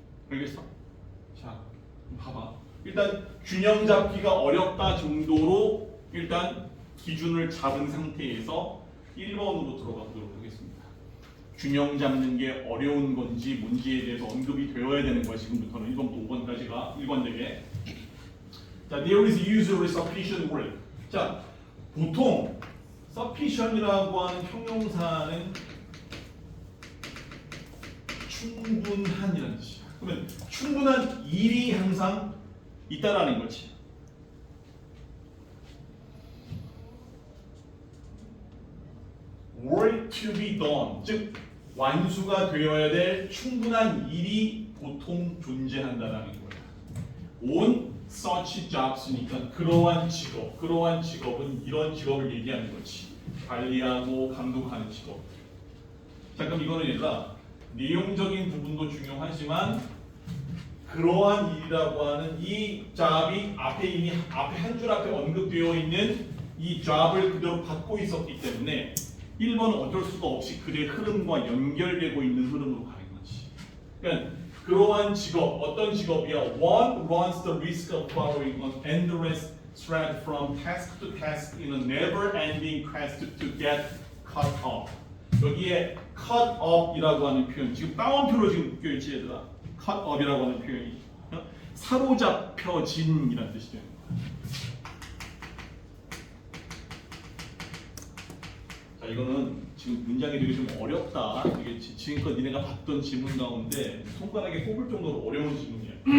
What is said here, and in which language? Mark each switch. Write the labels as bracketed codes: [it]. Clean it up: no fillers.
[ko] 알겠어? 자, 봐봐. 일단 균형 잡기가 어렵다 정도로 일단 기준을 잡은 상태에서 1번으로 들어가 보도록 하겠습니다. 균형 잡는 게 어려운 건지 뭔지에 대해서 언급이 되어야 되는 거야. 지금부터는 1번부터 5번까지가 일관되게. [en] 자, there is usually sufficient work. [ko] 자, 보통 sufficient이라고 하는 형용사는 충분한이라는 뜻이야. 그러면 충분한 일이 항상 있다라는 거지. [en] work to be done, [ko] 즉 완수가 되어야 될 충분한 일이 보통 존재한다라는 거야. [en] on such jobs [ko] 니까 그러한 직업, 그러한 직업은 이런 직업을 얘기하는 거지. 관리하고 감독하는 직업. 자, 그럼 이거는 얘들아 내용적인 부분도 중요하지만 그러한 일이라고 하는 이 job이 앞에 이미 한 줄 앞에 언급되어 있는 이 job을 그대로 받고 있었기 때문에 1번은 어쩔 수가 없이 글의 흐름과 연결되고 있는 흐름으로 가는 거지. 그러니까 그러한 직업, 어떤 직업이야? [en] One runs the risk of following an endless thread from task to task in a never-ending quest to get caught up. [ko] 여기에 caught up이라고 하는 표현, 지금 따옴표로 지금 묶여있지 얘들아. caught up이라고 하는 표현이 사로잡혀진이라는 뜻이 되는 거야. 자, 이거는 지금 문장이 되게 좀 어렵다. 이게 지금껏 니네가 봤던 지문 가운데 손가락에 꼽을 정도로 어려운 지문이야.